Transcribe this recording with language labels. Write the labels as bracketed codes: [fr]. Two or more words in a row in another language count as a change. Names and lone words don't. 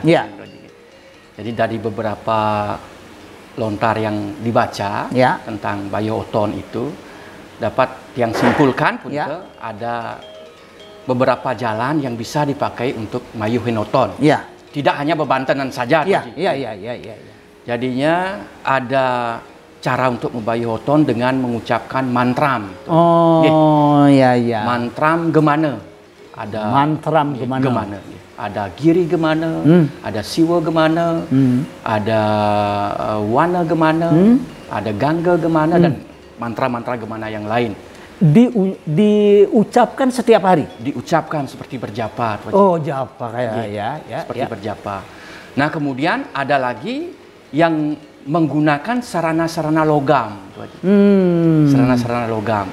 [id] Jadi dari beberapa lontar yang dibaca tentang bayuh oton itu dapat yang simpulkan pun ada beberapa jalan yang bisa dipakai untuk mayuhin oton. Tidak hanya bebantenan saja. Jadinya ada cara untuk membayuh oton dengan mengucapkan mantram. Mantram gemana. Ada mantram gemana. Ada giri gemana, ada siwa gemana, ada wana gemana, ada gangga gemana, dan mantra-mantra gemana yang lain. Diucapkan setiap hari? Diucapkan seperti berjapa. Oh, japa kayak seperti berjapa. Nah, kemudian ada lagi yang menggunakan sarana-sarana logam. Sarana-sarana logam.